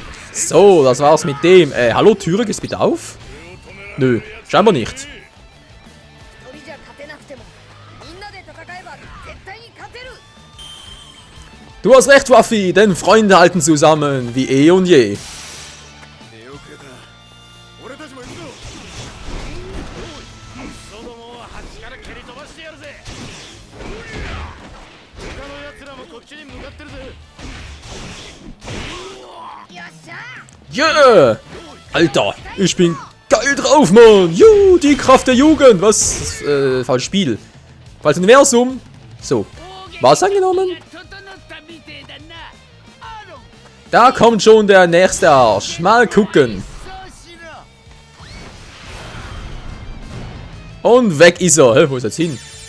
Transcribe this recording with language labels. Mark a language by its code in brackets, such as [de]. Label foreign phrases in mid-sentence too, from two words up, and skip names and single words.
[de] So, das war's mit dem. Hallo, Türe, geht's bitte auf? Nö, scheinbar nicht. [ja] 一人じゃ勝てなくてもみんなで戦えば絶対に勝てる [de] Du hast recht, Waffi, denn Freunde halten zusammen, wie eh und je. [ja] 出遅れた俺たちも行くぞそどもは端から蹴り飛ばしてやるぜ他の奴らもこっちに向かってるぜよっしゃ [de] Yeah! Alter, ich bin geil drauf, Mann! Juhu, die Kraft der Jugend! Was? Falsches Spiel. Falsches Universum. So. Was angenommen? Da kommt schon der nächste Arsch. Mal gucken. Und weg ist er. Hä, wo ist er jetzt hin?